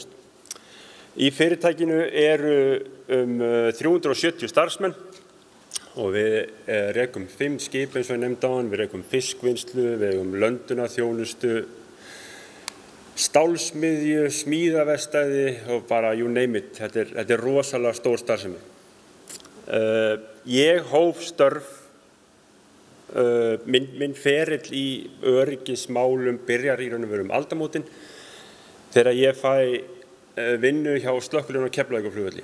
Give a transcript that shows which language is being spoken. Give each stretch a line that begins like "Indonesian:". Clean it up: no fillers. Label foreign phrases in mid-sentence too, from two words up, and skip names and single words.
Icelandic: Í fyrirtækinu eru 370 starfsmenn og við rekum 5 skip eins og ég nefndi áðan, við rekum fiskvinnslu, við rekum löndunarþjónustu, stálsmiðju, smíðaverkstæði og bara
English: you name it.
Icelandic: Þetta er rosalega stór starfsemi. Ég hóf störf, minn ferill í öryggismálum byrjar í raun og veru aldamótin þegar ég fæ vinnu hjá slökkviliðinu á Keflavíkurflugvelli.